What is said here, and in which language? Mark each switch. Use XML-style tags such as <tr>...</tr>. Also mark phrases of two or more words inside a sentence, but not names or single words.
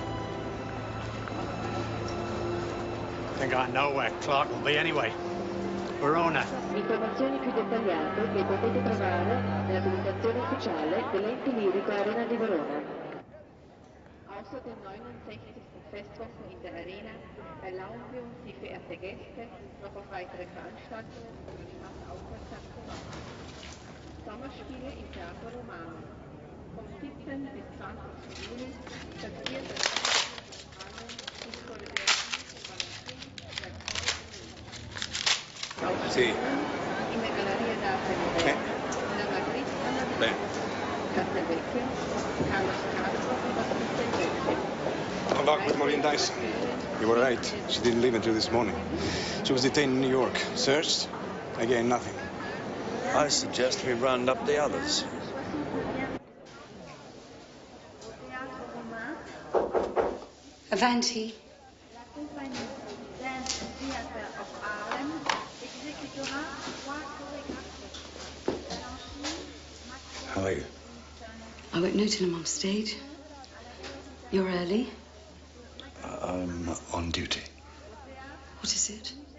<en>I think I know where Clark will be anyway. Verona.</en> <it>Informazioni più dettagliate che potete trovare nella pubblicazione ufficiale dell'ente lirico Arena di Verona.</it> <de>Außer dem 69. Festwochen in der Arena erlauben wir uns, Sie, verehrte Gäste, noch auf weitere Veranstaltungen im Schloss aufmerksam zu machen. Sommerspiele im Theater Romano. Vom 17. bis 20. Juni statiert das</de> <it>Sì.</it> <de>in der Galleria d'Arte Moderna,</de> <it>nella Cristana Bene. Castelvecchio, allo Scalzo e Castelvecchio.</it> <en>No luck with Maureen Dyson. You were right. She didn't leave until this morning. She was detained in New York. Searched. Again, nothing. I suggest we round up the others.</en> <it>Avanti.</it> <fr>La compagnie Dance Theatre of Harlem exécutera 3 chorégraphies.</fr> <en>How are you? I won't note him on stage. You're early. I'm on duty. What is it?</en>